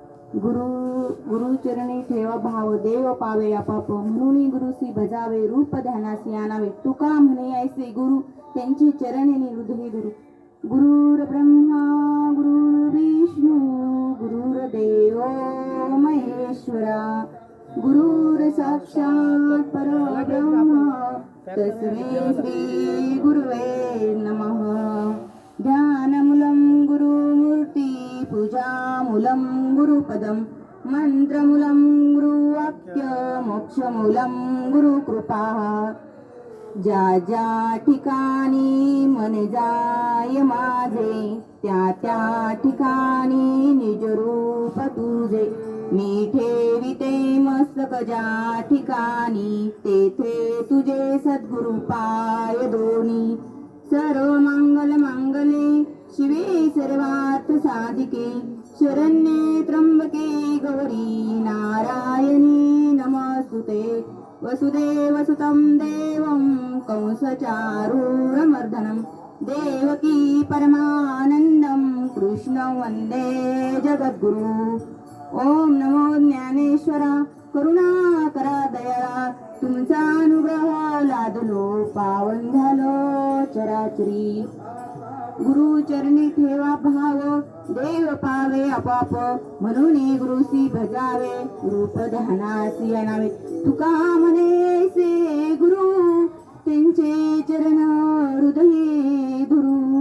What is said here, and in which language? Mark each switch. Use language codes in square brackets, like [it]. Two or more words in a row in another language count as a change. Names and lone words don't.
[mr] गुरु गुरुचरणी ठेवा भाव देव पावे आपाप म्हणून गुरुसी भजावे रूप ध्यानासी आणावे तुका म्हणे ऐसे गुरु त्यांची चरणी हृदय गुरु [sa] गुरुर ब्रह्मा गुरुर विष्णू गुरुर देव महेश्वरा गुरुर साक्षात परब्रह्म तस्मै श्री गुरुवे नमः ध्यानमूलं गुरुमूर्ती पूजामूलं गुरुपदं मंत्रमूलं गुरुवाक्य मोक्षमूलं गुरुकृपा [mr] ज्या ज्या ठिकाणी मन जाय माझे त्या त्या ठिकाणी निज रूप तुझे मी ठेविते मस्तक ज्या ठिकाणी तेथे तुझे सद्गुरु पाय दोनी [sa] सर्व मंगल मांगले शिवे सर्वार्थ साधिके शरण्ये त्र्यंबके गौरी नारायणी नमस्तुते वसुदेवसुतं देवं कंसचारूरमर्दनं देवकी परमानन्दं कृष्णं वन्दे जगद्गुरु ओम नमो [mr] ज्ञानेश्वरा करुणा करा दयाळा तुमचा अनुग्रह लादलो पावन झालो चराचरी गुरुचरणी ठेवा भाव देव पावे आपाप म्हणून गुरुसी भजावे रूप ध्यानासी आणावे तुका म्हणे से गुरु त्यांचे चरण हृदये धुरू